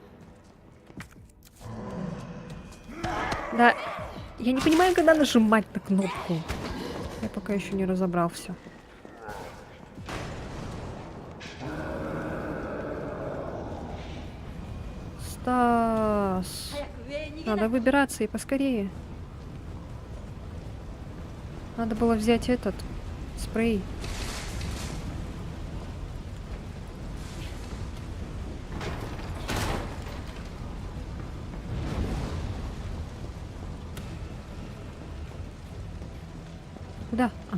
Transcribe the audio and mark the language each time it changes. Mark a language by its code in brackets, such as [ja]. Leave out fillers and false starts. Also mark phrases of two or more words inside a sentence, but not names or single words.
[ru] Да, я не понимаю, когда нажимать на кнопку. Я пока еще не разобрал все. Стас. [ja] 早く上へ逃げな [ru] Надо [ja] いと [ru] выбираться и поскорее. Надо было взять этот спрей. Куда? А.